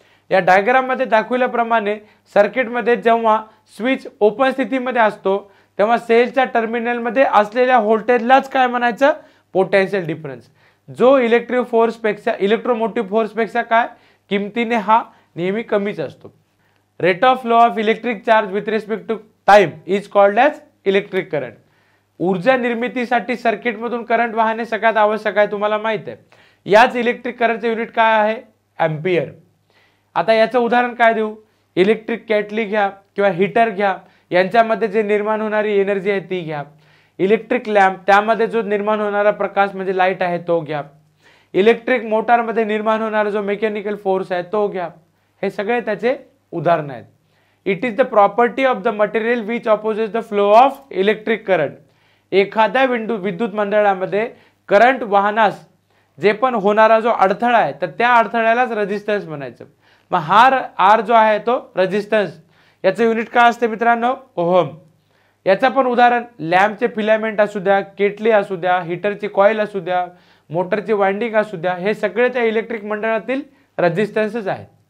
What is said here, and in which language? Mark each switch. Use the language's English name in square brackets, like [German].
[Marathi] या डायग्राम मध्ये दाखवल्याप्रमाणे सर्किटमध्ये जेव्हा स्विच ओपन स्थितीमध्ये असतो तेव्हा सेलच्या टर्मिनल मध्ये असलेल्या व्होल्टेजलाच काय म्हणायचं, पोटेन्शियल डिफरन्स, जो इलेक्ट्रोमोटिव्ह फोर्स पेक्षा काय किमतीने हा नेहमी कमीच असतो। [English] Rate of flow of electric charge with respect to time is called as electric current. [Marathi] ऊर्जा निर्मितीसाठी सर्किट मधून करंट वाहने सगळ्यात आवश्यक आहे, तुम्हाला माहित आहे। याच इलेक्ट्रिक करंटचे युनिट काय आहे, एम्पियर। आता याचं उदाहरण काय देऊ, इलेक्ट्रिक केटली घ्या किंवा हीटर घ्या, यांच्यामध्ये जे निर्माण होणारी एनर्जी आहे ती घ्या। इलेक्ट्रिक लॅम्प, त्यामध्ये जो निर्माण होणारा प्रकाश म्हणजे लाईट आहे तो घ्या। इलेक्ट्रिक मोटार मध्ये निर्माण होणारा जो मेकॅनिकल फोर्स आहे तो घ्या। हे सगळे त्याचे उदाहरण आहेत। [English] It is the property of the material which opposes the flow of electric current. [Marathi] एखाद्या विद्युत मंडळामध्ये करंट वाहनास जे पण होणारा जो अडथळा आहे तर त्या अडथळ्यालाच रेजिस्टन्स म्हणायचं। मग हा R जो आहे तो रेजिस्टन्स, याचं युनिट काय असते मित्रांनो, ओहम। याचं पण उदाहरण लॅम्पचे फिलामेंट असू द्या, केटली असू द्या, हीटरची कॉईल असू द्या, मोटरची वाइंडिंग असू द्या, हे सगळे त्या इलेक्ट्रिक मंडळातील रेजिस्टन्सच आहेत।